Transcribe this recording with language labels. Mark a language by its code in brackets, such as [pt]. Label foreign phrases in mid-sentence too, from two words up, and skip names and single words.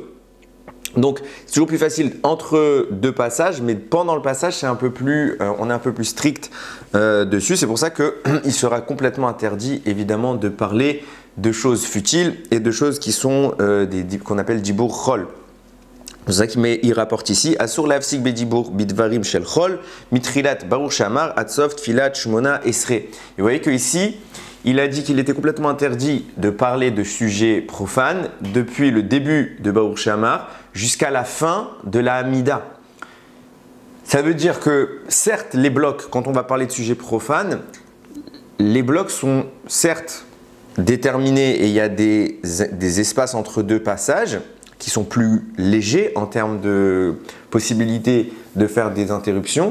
[fr] Donc, c'est toujours plus facile entre deux passages, mais pendant le passage, on est un peu plus strict dessus. C'est pour ça qu'il sera complètement interdit, évidemment, de parler de choses futiles et de choses qui sont qu'on appelle [he] דיבור חול. [fr] C'est ça qu'il rapporte ici. [he] אסור להפסיק בדיבור בדברים של חול מתחילת ברוך שאמר עד סוף תפילת שמונה עשרה. [fr] Et vous voyez qu'ici, il a dit qu'il était complètement interdit de parler de sujets profanes depuis le début de baruch shamar jusqu'à la fin de la Hamida. Ça veut dire que certes, les blocs, quand on va parler de sujets profanes, les blocs sont certes déterminés et il y a des espaces entre deux passages qui sont plus légers en termes de possibilité de faire des interruptions.